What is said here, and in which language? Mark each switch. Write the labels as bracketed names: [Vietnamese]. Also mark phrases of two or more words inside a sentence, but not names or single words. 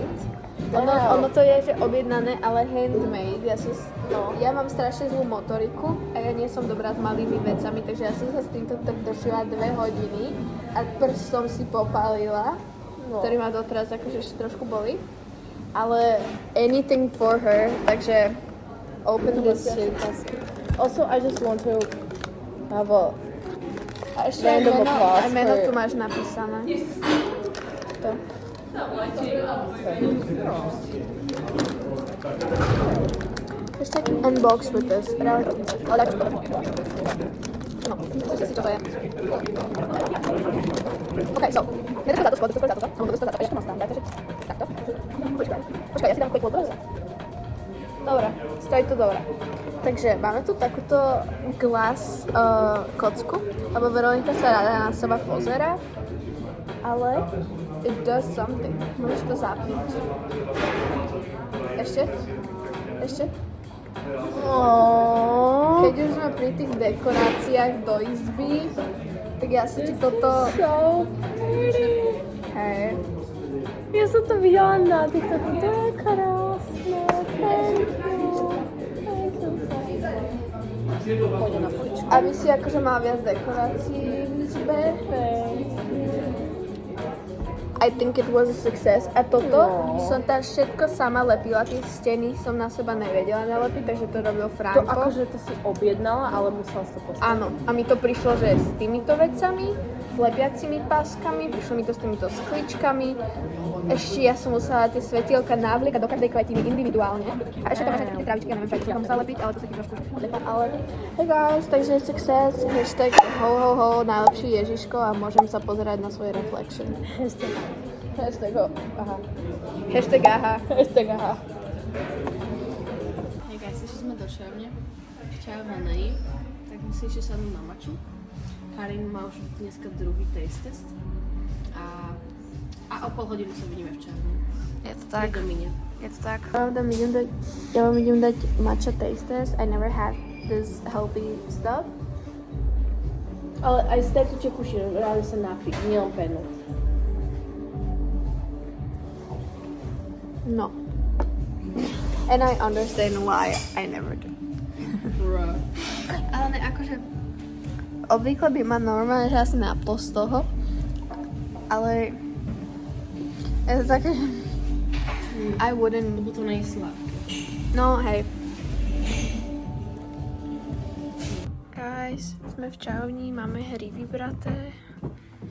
[Slovak] Ono to je, že objednané, ale handmade. Ja mám strašne zlú motoriku a ja nie som dobrá s malými vecami, takže ja som sa s týmto tak držila 2 hodiny a prst som si popálila, ktorý ma doteraz akože ešte trošku boli. [English] Ale anything for her, takže open this shit. Also, I just want to have a [Slovak] A ešte aj [English] round of applause [Slovak] meno [English] for- [Slovak] tu máš napísané. [English] To. Hashtag unbox with us. [Slovak] No, čo si to je. [English] OK, so. [Slovak] Mne to za to skôr, alebo to dostať za to, ešte mám tam, takže takto. Počkaj, ja si dám quick vodu. Dobre, stojí to dobre. Takže máme tu takúto glass kocku, lebo Veronika sa rada na seba pozerá, ale [English] it does something. [Slovak] Môžeš to zapnúť. Ešte? Keď už sme pri tých dekoráciách do izby, tak ja sa ti toto... [English] So pretty. [Slovak] Hej. Ja som to videla na TikToku, to je krásne, [English] thank you. [Slovak] Pôjde na poličku. Aby si akože mal viac dekorácií v izbe. [English] I think it was a success. [Slovak] A toto som tam všetko sama lepila, tie steny som na seba nevedela nalepiť, takže to robil To Franko. akože to si objednala, ale musela si to postaviť. Áno, a mi to prišlo, že s týmito vecami, s lepiacimi páskami, prišlo mi to s týmito skličkami. Ešte ja som musela tie svetielka navliekať do každej kvetiny individuálne. A ešte tam máš také trávičky, ja neviem, čo tam musela lepiť, ale to sa ti trošku odlepá. Ale [English] hey guys, [Slovak] takže success, hashtag ho, najlepší Ježiško a môžem sa pozerať na svoj reflection. Hashtag ho, aha. Hashtag aha. [English] Hey guys, [Slovak] ešte sme do čajovne. V čajovnej, tak my si ešte sadnú na maču. Karin má už dneska druhý [English] taste test. [Slovak] A o pol hodinu sa vidíme v čajovni. Je to tak. Je to tak. Ja vám idem dať matcha [English] taste test. I never had this healthy stuff. [Slovak] Ale aj z tejto čekuši reálne sa napiť, nielen penu. No. [English] And I understand why I never do. Bruh. [Slovak] Ale ne, akože obvykle by ma normálne, že asi naplo z toho. Ale je to také, že [English] I wouldn't. [Slovak] Lebo to nie je sladké. No, hej. Guys, sme v čajovni, máme hry vybraté.